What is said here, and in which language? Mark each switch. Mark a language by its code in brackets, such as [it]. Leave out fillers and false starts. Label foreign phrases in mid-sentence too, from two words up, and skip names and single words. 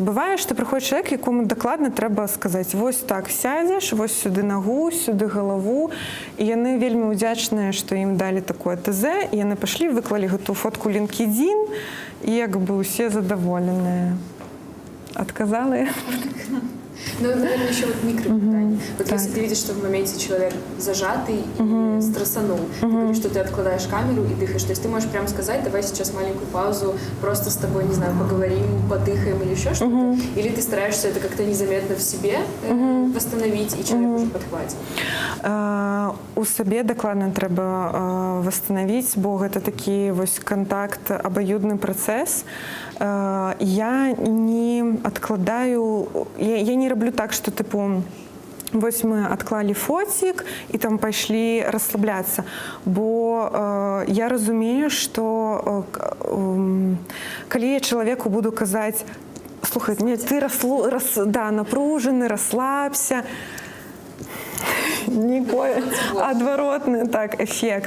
[be] Бывае, што прыходзіць чалавек, якому дакладна трэба сказаць: вось так сядзеш, вось сюды нагу, сюды галаву. І яны вельмі ўдзячныя, што ім далі такое ТЗ, і яны пайшлі, выклалі гэтую фотку LinkedIn, і як бы усе задаволеныя. Адказала я? [ru] Ну, наверное, еще вот микропитание. Вот если ты видишь, что в моменте человек зажатый и стрессанул, ты говоришь, что ты откладаешь камеру и дыхаешь. То есть ты можешь прямо сказать: давай сейчас маленькую паузу, просто с тобой, не знаю, поговорим, подыхаем или еще что-то. Или ты стараешься это как-то незаметно в себе восстановить, и человек уже подхватит. [be] У сабе дакладна трэба восстановіць, бо гэта такі вось кантакт, абаюдны працэс. Я не адкладаю, я не раблю так, што тыпу вось мы адклалі фоцік і там пайшлі расслабляцца, бо я разумею, што калі я чалавеку буду казаць: слухай, не, ты напружаны, расслабся, нікой адваротны так эфект.